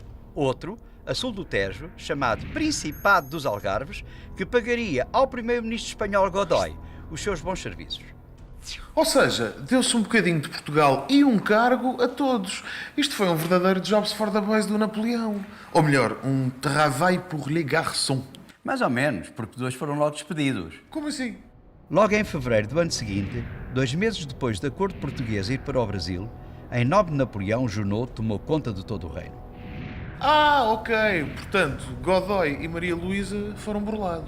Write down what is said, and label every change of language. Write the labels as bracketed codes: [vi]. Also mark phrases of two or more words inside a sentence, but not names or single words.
[pt] Outro, a sul do Tejo, chamado Principado dos Algarves, que pagaria ao primeiro-ministro espanhol Godoy os seus bons serviços. Ou seja, deu-se um bocadinho de Portugal e um cargo a todos. Isto foi um verdadeiro [en] Jobs for the Boys [pt] do Napoleão. Ou melhor, [fr] um travail pour les garçons. [pt] Mais ou menos, porque 2 foram logo despedidos. Como assim? Logo em fevereiro do ano seguinte, 2 meses depois da corte portuguesa ir para o Brasil, em nome de Napoleão, Junot tomou conta de todo o reino. Ah, ok. Portanto, Godoy e Maria Luísa foram burlados.